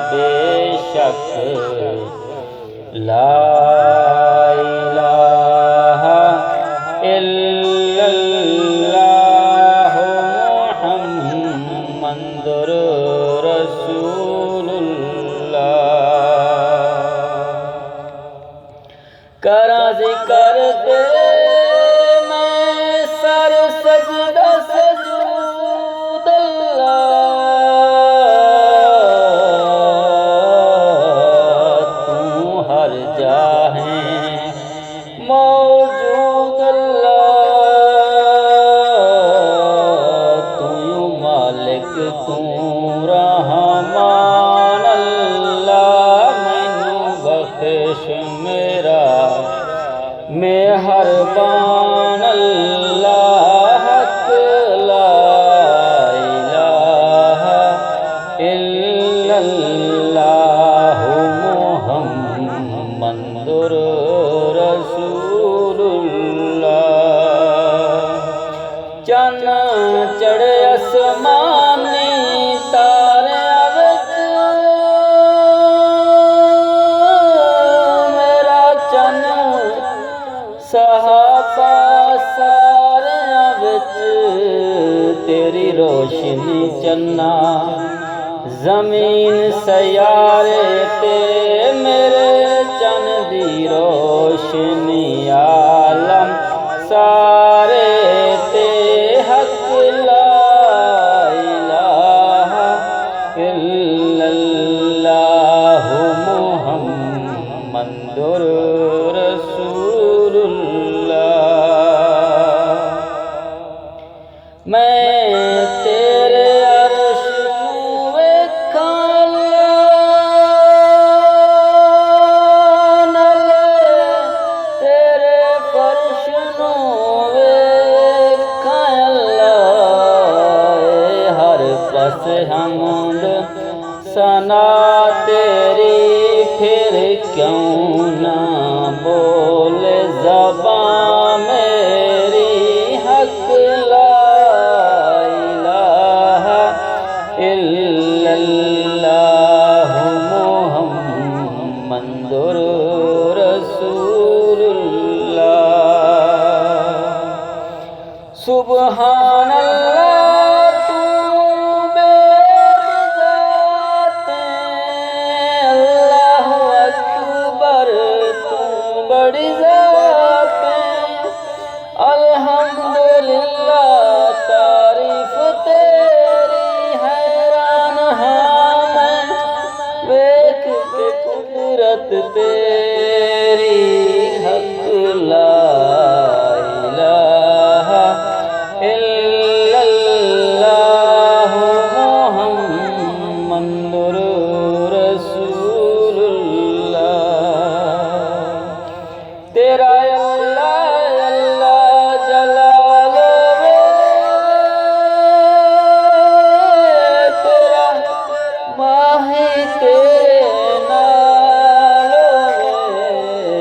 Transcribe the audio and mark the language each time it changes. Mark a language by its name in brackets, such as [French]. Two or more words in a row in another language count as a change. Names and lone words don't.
[Arabic] बेशक لا إله إلا الله محمد رسول الله. [Punjabi] کرا ذکر دے میں سر سجدہ سجود اللہ. تو ہر جاہے موجود اللہ. تو مالک تو رحمان اللہ. مینوں بخش میرا مہربان اللہ. [Arabic] हक لا إله إلا الله محمد رسول الله. [Punjabi] چن چڑھے اسمانی تاریاں وچ میرا چن صحابہ ساریاں وچ تیری روشنی چناں. زمین سیارے تے میرے چن دی روشنی. عالم سارے تے [Arabic] हक لا إله إلا الله محمد رسول الله. [Punjabi] میں تیرے عرش نوں ویکھاں نالے تیرے فرش نوں ویکھاں اللہ. ہر پاسے حمد ثنا تیری فیر کیوں نہ بولے زباں میری. [Arabic] हक لا إله إلا الله محمد رسول الله. سبحان الله [Punjabi] تو بے ذات [Arabic] الله أكبر [Punjabi] تو بڑی ذات. अल्हम्दुलिल्लाह تعریف تیری حیران ہاں میں ویکھ کے قدرت تیری. [Arabic] हक لا إله إلا الله محمد رسول الله. [Punjabi] تیرا اللہ اللہ جلال وے تیرا ماہی تیرے نال وے.